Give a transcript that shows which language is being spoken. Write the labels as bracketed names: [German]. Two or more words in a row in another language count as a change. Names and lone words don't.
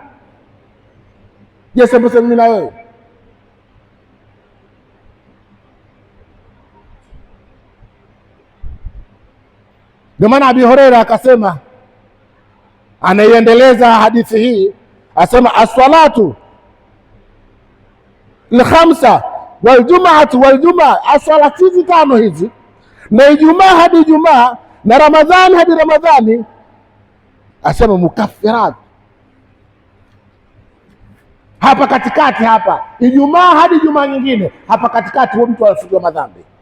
[Swahili] Je, sema mimi na wewe? Ndio maana Abi Huraira akasema, anaiendeleza hadithi hii, asema [Arabic] الصلاة الخمس والجمعة والجمعة, [Swahili] as-salati hizi 5 hizi na Ijumaa hadi Ijumaa na Ramadhani hadi Ramadhani, asema mukaffirat. Hapa katikati, hapa Ijumaa hadi Ijumaa nyingine, hapa katikati huyo mtu anafutiwa madhambi.